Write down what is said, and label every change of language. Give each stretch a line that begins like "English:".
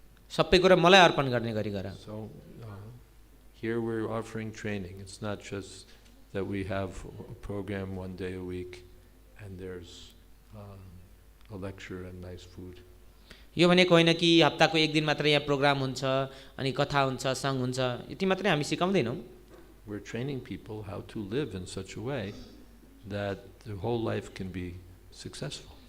Nepali: सबै कुरा मलाई अर्पण गर्ने गरी गर।
English: So here we're offering training. It's not just that we have a program one day a week and there's a lecture and nice food.
Nepali: यो भनेको होइन कि हप्ताको एक दिन मात्र यहाँ प्रोग्राम हुन्छ अनि कथा हुन्छ, सङ्ग हुन्छ, यति मात्रै हामी सिकाउँदैनौँ।
English: We're training people how to live in such a way that their whole life can be successful.